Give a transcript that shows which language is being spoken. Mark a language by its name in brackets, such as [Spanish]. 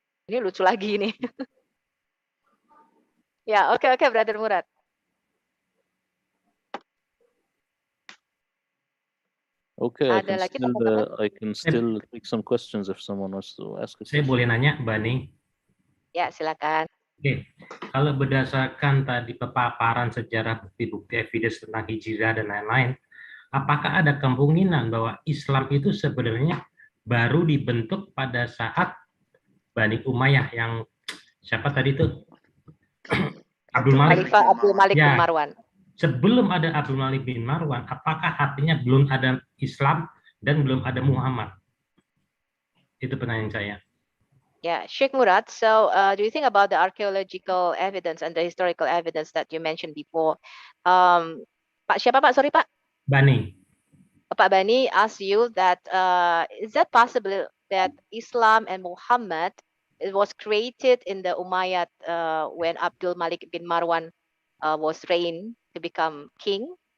[Indonesian] Ini lucu lagi ini. Ya, oke, Brother Murad. [English] Okay, I can still take some questions if someone wants to ask a question. [Indonesian] Saya boleh nanya, Bani? Ya, silakan. Oke, kalau berdasarkan tadi paparan sejarah bukti-bukti evidence tentang hijrah dan lain-lain, apakah ada kemungkinan bahwa Islam itu sebenarnya baru dibentuk pada saat Bani Umayyah yang siapa tadi itu? Abdul Malik. Abdul Malik bin Marwan. Sebelum ada Abdul Malik bin Marwan, apakah artinya belum ada Islam dan belum ada Muhammad? Itu pertanyaan saya. [English] Yeah, Sheikh Murad, so do you think about the archaeological evidence and the historical evidence that you mentioned before? [Indonesian] Pak siapa Pak? Sorry Pak. Bani. [English] Pak Bani asked you that is that possible that Islam and Muhammad it was created in the Umayyad when Abdul Malik bin Marwan was reigned to become king?